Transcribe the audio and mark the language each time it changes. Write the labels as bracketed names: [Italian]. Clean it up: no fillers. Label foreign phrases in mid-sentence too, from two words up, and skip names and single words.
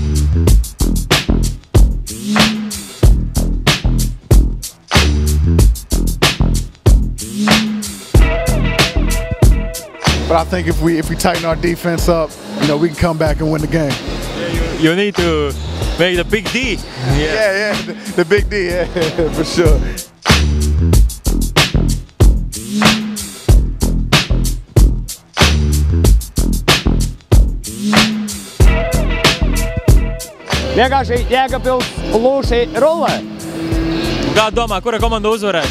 [English] But I think if we tighten our defense up, you know, we can come back and win the game. You need to make the big D. Yeah, the big D, yeah, for sure. [Latvian] Vienkārši Jēkabpils lūši rullē. Kā domā, kura komanda uzvarēs?